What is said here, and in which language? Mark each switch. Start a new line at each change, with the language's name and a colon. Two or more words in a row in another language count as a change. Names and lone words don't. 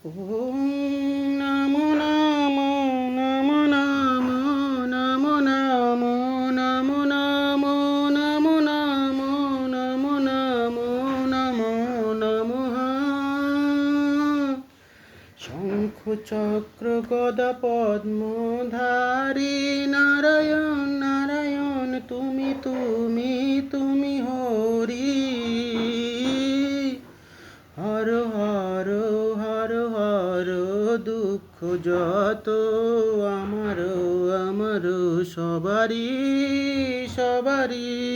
Sanskrit: ওম নমো নমো নমো নমো নমো নমো নমো নমো নমো নমো নমো নমো নমো নমঃ।
Bangla: শঙ্খ চক্র গদা পদ্মধারী নারায়ণ নারায়ণ তুমি তুমি তুমি হরি। হর হর হর হর দুঃখ যত আমার আমার সবারই সবারই।